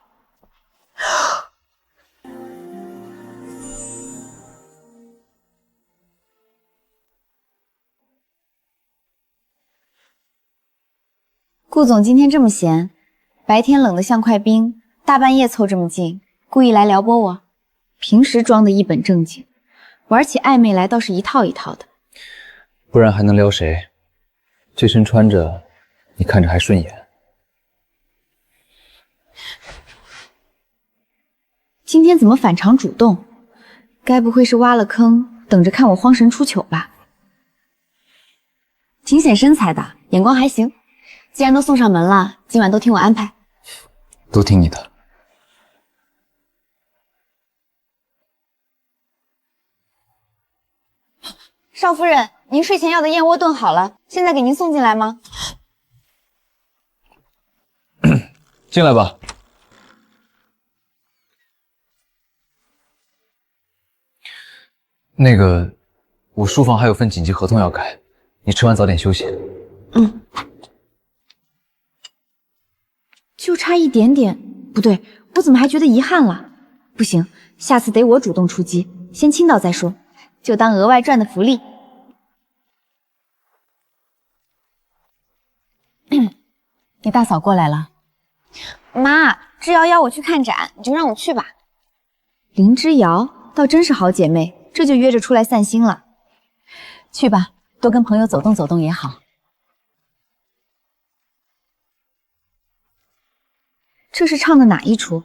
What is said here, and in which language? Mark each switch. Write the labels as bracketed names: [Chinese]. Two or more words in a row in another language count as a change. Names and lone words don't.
[Chinese] 顧總今天這麼閒，白天冷得像塊冰，大半夜湊這麼近，故意來撩撥我。平時裝得一本正經，玩起曖昧來倒是一套一套的。不然還能撩誰？這身穿着，你看着還順眼。今天怎麼反常主動？該不會是挖了坑，等着看我荒神出糗吧？挺顯身材的，眼光還行。既然都送上門了，今晚都聽我安排。都聽你的。少夫人，您睡前要的燕窩燉好了，現在給您送進來嗎？進來吧。那個，我書房還有份緊急合同要改，你吃完早點休息。嗯。就差一點點，不對，我怎麼還覺得遺憾了？不行，下次得我主動出擊，先傾倒再說，就當額外賺的福利。你大嫂過來了。媽，之遙邀我去看展，你就讓我去吧。林之遙倒真是好姐妹，這就約着出來散心了。去吧，多跟朋友走動走動也好。這是唱的哪一出？